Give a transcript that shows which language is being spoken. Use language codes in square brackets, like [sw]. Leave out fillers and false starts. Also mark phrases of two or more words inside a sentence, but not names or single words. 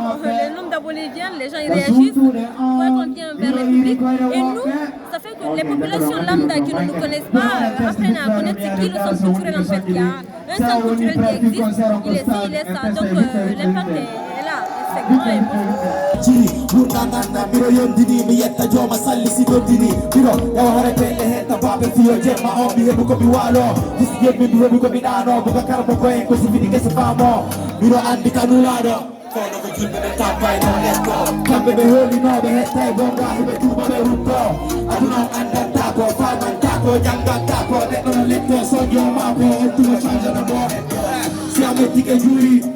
[fr] Le nombre d'abonnés vient, les gens ils réagissent. On voit qu'on vient vers le public. Et nous, ça fait que les populations lambda qui ne nous connaissent pas apprennent à connaître ce qu'est le centre culturel en fait. Il y a un centre culturel qui existe, il est ci, il est ça. Donc l'impact est là. C'est grand et [ff] Kono ko julɓe ɓe tampayno letto kamɓe ɓe holino ɓe hettay bonga heɓe tuuba ɓe rutto aduna o andanta ko famanta ko jangganta ko neɗɗo no letto soño mako ettumo changena mo si a mettike juuri